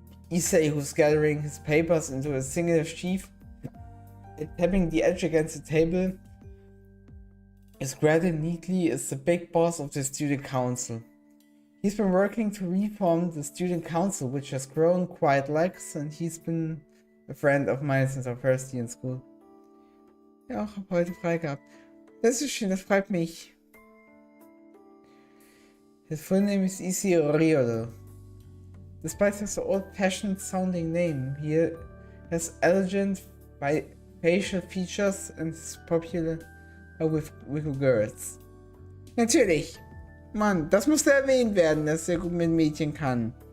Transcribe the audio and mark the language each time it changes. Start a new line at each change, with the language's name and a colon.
English: Issei, who's gathering his papers into a single sheaf and tapping the edge against the table, is graded neatly as the big boss of the student council. He's been working to reform the student council, which has grown quite lax, and he's been a friend of mine since our first year in school.
German: Ja, auch hab heute frei gehabt. Das ist schön, das freut mich.
English: His full name is Issei Oriolo. Despite his old-fashioned sounding name, he has elegant facial features and is popular with girls.
German: Natürlich! Mann, das musste erwähnt werden, dass er gut mit Mädchen kann.